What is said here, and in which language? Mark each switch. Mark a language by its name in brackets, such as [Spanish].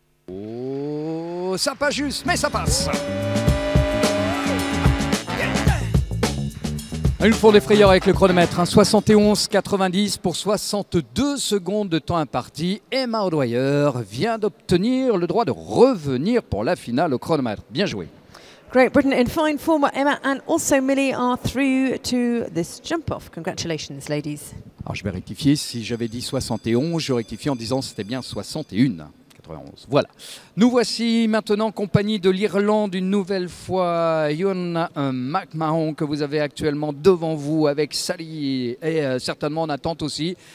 [French] Oh, ça passe juste, mais ça passe. Une fois des frayeurs avec le chronomètre, 71,90 pour 62 secondes de temps imparti. Emma O'Dwyer vient d'obtenir le droit de revenir pour la finale au chronomètre. Bien joué. [English] Great Britain in fine form. Emma and also Millie are through to this jump-off. Congratulations, ladies. [French] Alors je vais rectifier, si j'avais dit 71, je rectifie en disant que c'était bien 61. 91. Voilà. Nous voici maintenant en compagnie de l'Irlande une nouvelle fois. Ewan McMahon que vous avez actuellement devant vous avec Sally et certainement en attente aussi.